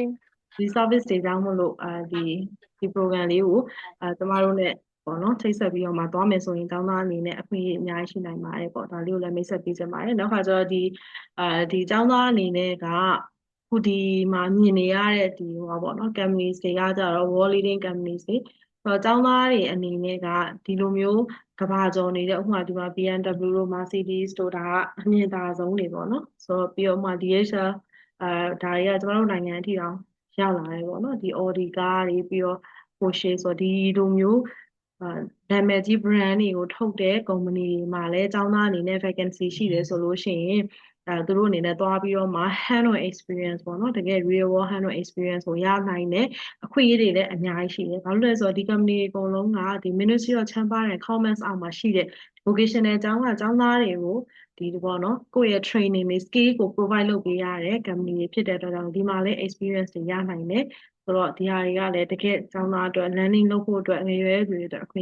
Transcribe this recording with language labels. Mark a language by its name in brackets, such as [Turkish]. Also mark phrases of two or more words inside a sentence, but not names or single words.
[Burmese] ဒီ service တွေကြောင့်မို့လို့ဒီ program လေးကိုကျမတို့ ਨੇ ပေါ့နော်ချိတ်ဆက်ပြီးတော့မှသွားမယ်ဆိုရင်ကျောင်းသားအနေနဲ့အခွင့်အရေးအများကြီးရှိနိုင်ပါတယ်ပေါ့ဒါလေးကိုလည်းမိတ်ဆက်ပေးချင်ပါတယ်နောက်ခါကျတော့ဒီကျောင်းသားအနေနဲ့ကခုဒီမှာမြင်နေရတဲ့ဒီဟောပေါ့နော် companies တွေကကြတော့ [English] world leading companies [Burmese] တွေဆိုတော့ကျောင်းသားတွေအနေနဲ့ကဒီလိုမျိုးကဘာကျော်နေတဲ့ဥပမာဒီမှာ BMW တို့ Mercedes တို့ ဒါကအမြင့်သာဆုံးတွေပေါ့နော်ဆိုတော့ပြီးတော့မှ DHL ဒါတွေကကျမတို့နိုင်ငံအထိတောင်ရောက်လာတယ်ပေါ့နော်ဒီ Audi ကားတွေပြီးတော့ Porsche ဆိုတော့ဒီလိုမျိုးနာမည်ကြီး brand တွေကိုထုတ်တဲ့ company တွေမှာလည်းအကြောင်းသားအနေနဲ့ vacancy ရှိတယ်ဆိုလို့ရှိရင်သူတို့အနေနဲ့သွားပြီးတော့မှ [English] hand on [Burmese] experience ပေါ့နော်တကယ် [English] real world hand on experience [Burmese] ကိုရနိုင်တဲ့အခွင့်အရေးတွေလည်းအများကြီးရှိတယ်။ဘာလို့လဲဆိုတော့ဒီ company တွေအကုန်လုံးကဒီ Ministry of Chamber and Commerce အောက်မှာရှိတဲ့ vocational ကျောင်းသားတွေကိုဒီပေါ့နော်ကိုယ့်ရဲ့ training တွေ skill ကို provide လုပ်ပေးရတဲ့ company တွေဖြစ်တဲ့အတွက်ကြောင့်ဒီမှာလည်း experience တွေရနိုင်တယ်ဆိုတော့ဒီဟာတွေကလည်းတကယ်ကျောင်းသားအတွက် learning လုပ်ဖို့အတွက်ငယ်ရွယ်သူတွေအတွက်အခွင့်